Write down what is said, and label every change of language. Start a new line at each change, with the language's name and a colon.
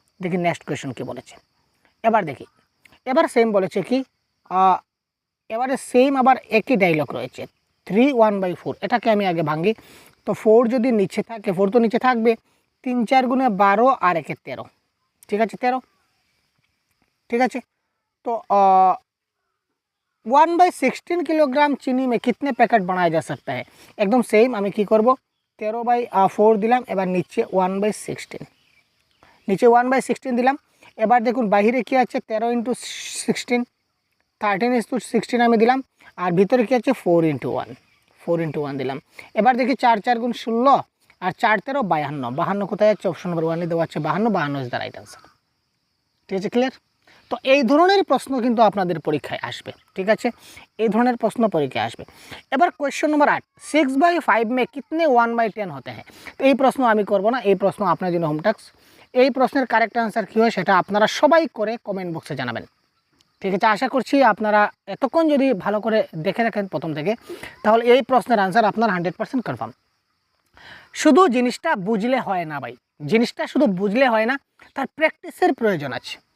Bangla: দেখি next question কী বলেছে। এবার দেখি, এবার সেম বলেছে কি, এবারে সেম আবার একই ডায়লগ রয়েছে, 3 1/4। এটাকে আমি আগে ভাঙি। তো 4 যদি নিচে থাকে, 4 তো নিচে থাকবে, 3 4 গুণে 12 আর 1 13, ঠিক আছে 13, ঠিক আছে।
Hindi: তো 1/16 किलोग्राम चीनी में कितने पैकेट बनाया जा सकता है। एकदम सेम
Bangla: আমি কি করব? 13/4 দিলাম, এবার নিচে 1/16, নিচে 1/16 দিলাম। এবার দেখুন বাহিরে কি আছে? 13 × 16, 13/16 আমি দিলাম, আর ভিতরে কি আছে? 4 × 1, 4 × 1 দিলাম। এবার দেখি 4 4 গুণ 16 আর 4 13 52, 52 কোথায় যাচ্ছে? অপশন নম্বর 1 দেওয়া আছে 52,
English: 52 is the right answer.
Bangla: ঠিক আছে, ক্লিয়ার? তো এই ধরনের প্রশ্ন কিন্তু আপনাদের পরীক্ষায় আসবে, ঠিক আছে, এই ধরনের প্রশ্ন পরীক্ষায় আসবে। এবার কোয়েশ্চন নম্বর 8,
Hindi: 6/5 में कितने 1/10 होते हैं?
Bangla: তো এই প্রশ্ন আমি করব না, এই প্রশ্ন আপনার জন্য হোম টাস্ক। এই প্রশ্নের কারেক্ট অ্যান্সার কী হয় সেটা আপনারা সবাই করে কমেন্ট বক্সে জানাবেন, ঠিক আছে? আশা করছি আপনারা এতক্ষণ যদি ভালো করে দেখে রাখেন প্রথম থেকে, তাহলে এই প্রশ্নের অ্যান্সার আপনার 100% কনফার্ম। শুধু জিনিসটা বুঝলে হয় না ভাই, জিনিসটা শুধু বুঝলে হয় না, তার প্র্যাকটিসের প্রয়োজন আছে।